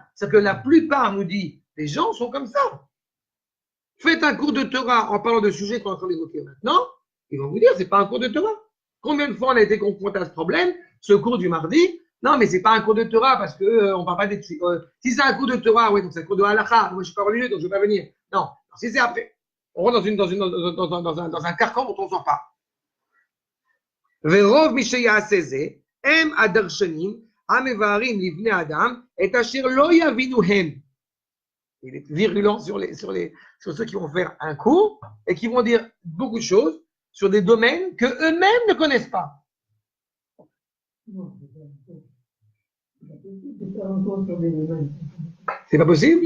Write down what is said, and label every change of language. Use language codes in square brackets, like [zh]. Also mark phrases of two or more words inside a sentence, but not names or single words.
[fr] C'est-à-dire que la plupart, nous dit, les gens sont comme ça. Faites un cours de Torah en parlant de sujets qu'on est en train d'évoquer maintenant, ils vont vous dire, c'est pas un cours de Torah. Combien de fois on a été confronté à ce problème ce cours du mardi. Non, mais c'est pas un cours de Torah parce que on parle pas des si c'est un cours de Torah, oui, donc c'est un cours de halakha. Moi, je suis pas religieux, donc je vais pas venir. Non, si c'est après, on rentre dans un carcan dont on sort pas. [he] ורוב מי שיעשה זה, הם הדרשנים המבארים לבני אדם את אשר לא יבינו הם. [fr] Il est virulent sur ceux qui vont faire un cours et qui vont dire beaucoup de choses sur des domaines que eux-mêmes ne connaissent pas. C'est pas possible?